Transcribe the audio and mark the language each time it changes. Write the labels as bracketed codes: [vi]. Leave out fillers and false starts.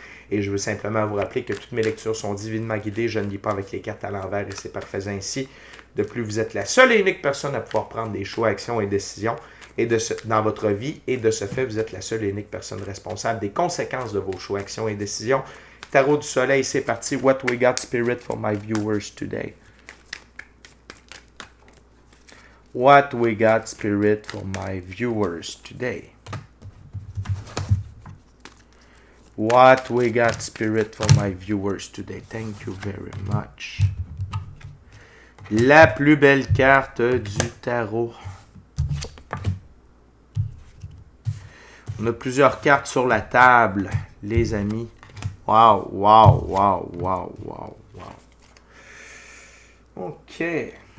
[fr] Et je veux simplement vous rappeler que toutes mes lectures sont divinement guidées. Je ne lis pas avec les cartes à l'envers et c'est parfait ainsi. De plus, vous êtes la seule et unique personne à pouvoir prendre des choix, actions et décisions dans votre vie. Et de ce fait, vous êtes la seule et unique personne responsable des conséquences de vos choix, actions et décisions. Tarot du soleil, c'est parti. [en] What we got, spirit, for my viewers today? What we got, spirit, for my viewers today? What we got, spirit, for my viewers today? Thank you very much. [fr] La plus belle carte du tarot. On a plusieurs cartes sur la table, les amis. Wow, wow, wow, wow, wow, wow. OK.